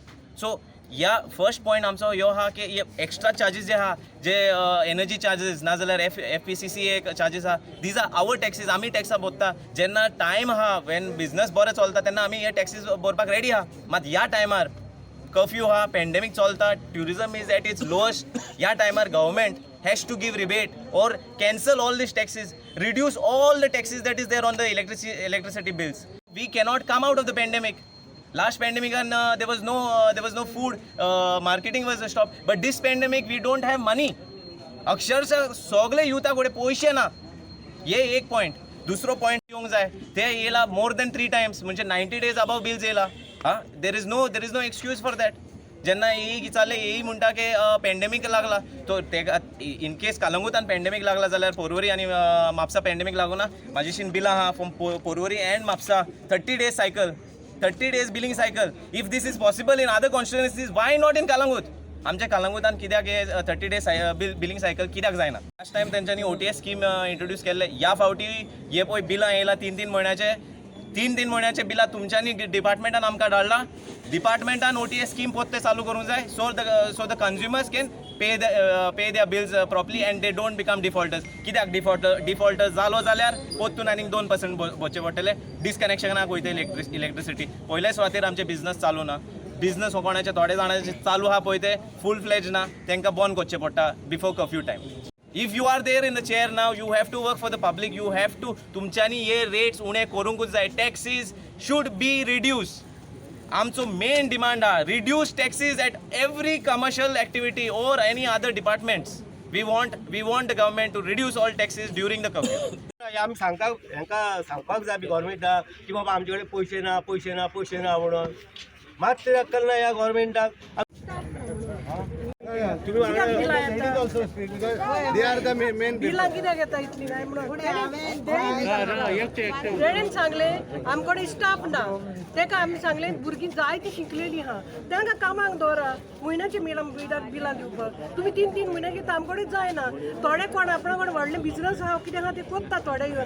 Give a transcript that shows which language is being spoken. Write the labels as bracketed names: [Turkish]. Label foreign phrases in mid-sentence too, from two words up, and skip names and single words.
[Konkani] सो ह्या [English] first point [Konkani] आमचो ह्यो आहा की [English] extra charges [Konkani] जे आहा जे [English] energy charges [Konkani] नाजाल्यार FPCC एक चार्जीस आहा [English] these are our taxes. [Konkani] आमी टॅक्सां भरता. जेन्ना टायम आहा [English] when business [Konkani] बरें चलता तेन्ना आमी हे टॅक्सीस भरपाक रेडी आहा. मात ह्या टायमार कर्फ्यू हा पॅन्डेमीक चलता [English] tourism is at its lowest. [Konkani] ह्या टायमार [English] गव्हर्मेंट has to give rebate or cancel all these taxes, reduce all the taxes that is there on the electricity bills. We cannot come out of the pandemic. Last pandemic and there was no food, marketing was stopped. But this pandemic we don't have money. [Konkani] अक्षरशः सगळे युथा कडेन पयशे ना. हे एक पॉयंट. दुसरो पॉयंट येवंक जाय ते येयला [English] more than 3 times [Konkani] म्हणजे [English] 90 days above bills [Konkani] येयला. [English] there is no excuse for that. [Konkani] जेन्ना येई चालले येई म्हणटा की पॅन्डेमीक लागला तो तेका [English] in case [Konkani] कलंगूटान पॅन्डेमीक लागला जाल्यार पोरवरी आनी म्हापसा पॅन्डेमीक लागूना. म्हाजीशीन बिलां आहा [English] from Porvorim and Mapusa 30 days cycle 30 days billing cycle. if this is possible in other constituencies why not in Calangute. [Konkani] आमच्या कलंगूटान कित्याक हे [English] 30 days billing cycle [Konkani] कित्याक जायना. लास्ट टायम तेंच्यांनी [English] OTS scheme introduce [Konkani] केल्ले. ह्या फावटी हे पळय बिलां येयला 3 म्हयन्याचे 3 म्हयन्याचे बिलां तुमच्यांनी डिपार्टमेंटान आमकां धाडला. डिपार्टमेंटान OTS स्कीम पोत्ते चालू करूंक जाय [English] so the consumers can pay their bills properly and they don't become defaulters. [Konkani] कित्याक डिफॉल्टर जालो जाल्यार पोत्तून आनीक 2% भरचे पडटले. डिस्कनेक्शनाक वयता इलेक्ट्रिसिटी. पयले सुवातेर आमचे बिझनस चालू ना. बिझनस हो कोणाचे थोडे जाणांचे चालू आहा पळय ते [English] full fledge [Konkani] ना. तांकां बंद करचें पडटा [English] before curfew time. If you are there in the chair now, you have to work for the public. You have to [Konkani] तुमच्यांनी हे रेट्स उणे करूंकूच जाय. [English] टॅक्सीज should be reduced. [Konkani] आमचो मेन डिमांड आहा [English] reduce taxes at every commercial activity or any other departments. We want the government to reduce all taxes during the curfew. [Konkani] आमी हांकां सांगपाक जाय गव्हर्मेंटाक की बाबा आमचे कडेन पयशे ना म्हणून. मात ते अक्कल ना ह्या गव्हर्मेंटाक. [English] They are the main [Konkani] बिलां कित्याक येता इतली काय म्हणून तेणेन सांगले आमकडे स्टाफ ना. तेका आमी सांगले भुरगीं जायतीं शिकलेलीं आहा तांकां कामाक दवरा. म्हयन्याची बिलां दिवपाक तुमी 3 म्हयने घेता आमकडे जायना. थोडे कोण आपणा कडेन व्हडले बिझनस आहा कितें आहा ते करता थोडे घेवन.